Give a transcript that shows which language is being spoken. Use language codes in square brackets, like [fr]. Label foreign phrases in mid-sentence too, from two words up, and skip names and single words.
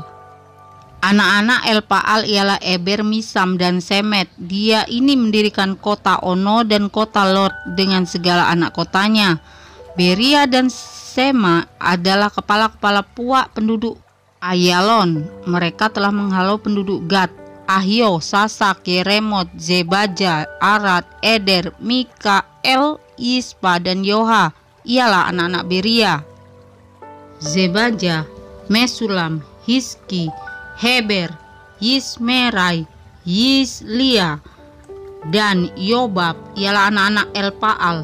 [ms] Anak-anak Elpaal ialah Eber, Misam, dan Semet. Dia ini mendirikan kota Ono dan kota Lot dengan segala anak kotanya. Beria dan Sema adalah kepala-kepala puak penduduk Ayalon. Mereka telah menghalau penduduk Gad, Ahio, Sasak, Yeremot, Zebaja, Arad, Eder, Mika, Ispa, dan Yoha. Ialah anak-anak Beria. Zebaja, Mesulam, Hiski, Heber, Yismerai, Yislia, dan Yobab ialah anak-anak Elpaal.